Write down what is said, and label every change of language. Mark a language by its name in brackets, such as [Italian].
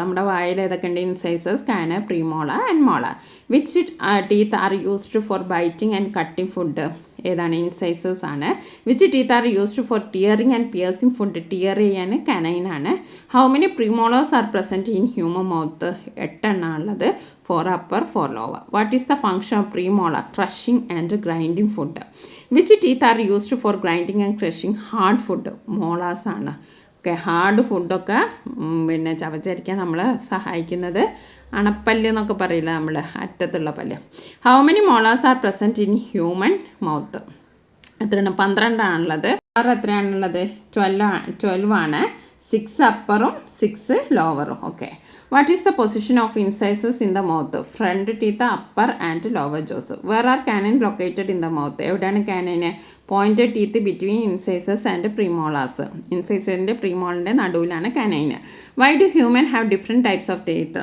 [Malayalam] നമ്മുടെ വായിൽ ഏതൊക്കെ ഉണ്ട്? ഇൻസൈസസ്, കാന, പ്രീമോളർ and molar. [English] Which teeth are used for biting and cutting food? [Malayalam] ഏതാണ്? ഇൻസൈസസ് ആണ്. [English] Which teeth are used for tearing and piercing food? [Malayalam] Tear ചെയ്യാൻ കനൈൻ ആണ്. [English] How many premolars are present in human mouth? [Malayalam] 8 ഉള്ളത്. [English] 4 upper 4 lower. What is the function of premolar? Crushing and grinding food. Which teeth are used for grinding and crushing hard food? [Malayalam] Molars ആണ്. Okay, hard ഫുഡൊക്കെ പിന്നെ ചവച്ചരിക്കാൻ നമ്മളെ സഹായിക്കുന്നത് അണപ്പല്ല് എന്നൊക്കെ പറയില്ല നമ്മൾ, അറ്റത്തുള്ള പല്ല്. [English] How many molars are present in human mouth? [Malayalam] എത്രയാണ്? 12 ആണുള്ളത്. എത്രയാണുള്ളത്? 12 ആണ്. 6 അപ്പറും 6 ലോവറും. Okay. [English] What is the position of incisors in the mouth? Front teeth, upper and lower jaws. Where are canine located in the mouth? [Malayalam] എവിടെയാണ് canine? [English] Pointed teeth between incisors and premolars. [Malayalam] ഇൻസൈസറിൻ്റെ പ്രീമോളിൻ്റെ നടുവിലാണ് canine. [English] Why do human have different types of teeth?